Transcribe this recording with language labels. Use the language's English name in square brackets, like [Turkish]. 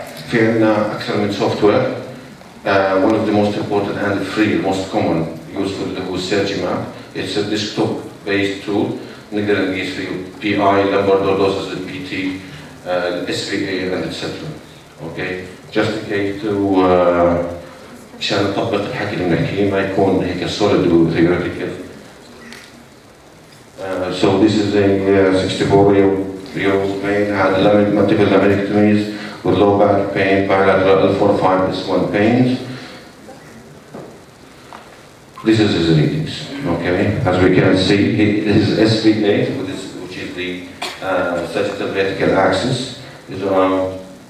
[Arabic] في عندنا أكثر من software. [English] One of the most important and free, most common, useful [Arabic] اللي هو [English] SurgiMap. It's a desktop-based tool. [Arabic] نقدر نقيس فيه [English] PI, lumbar lordosis, PT, SVA, and etc. Okay. Just in case to [Arabic] عشان نطبق الحكي اللي بنحكيه ما يكون هيك solid و theoretical. [English] So this is a 64-year-old male had multiple laminectomies with low back pain, bilateral L4-5S1 pains. This is his readings, okay? As we can see, his SVA, which is the sagittal vertical axis, is around.